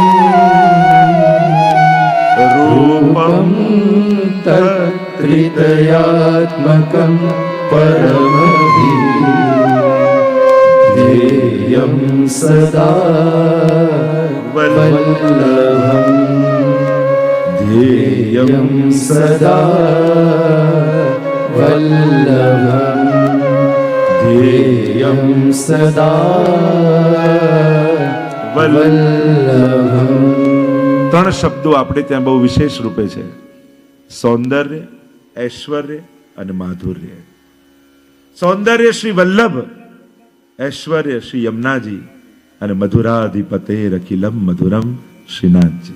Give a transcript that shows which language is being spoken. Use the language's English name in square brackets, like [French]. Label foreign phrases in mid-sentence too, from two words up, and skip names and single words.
[Sanskrit] रूपं तत्त्रितयात्मकं परमध्येयं सदा वल्लभं ध्येयं सदा वल्लभं ध्येयं सदा વલ્લભમ. [Gujarati] 3 શબ્દો આપણે ત્યાં બહુ વિશેષ રૂપે છે: સૌંદર્ય, ઐશ્વર્ય અને માધુર્ય. સૌંદર્ય શ્રી વલ્લભ, ઐશ્વર્ય શ્રી યમુનાજી અને [Sanskrit] मधुराधिपते अखिलम मधुरम [Gujarati] શ્રીનાથજી.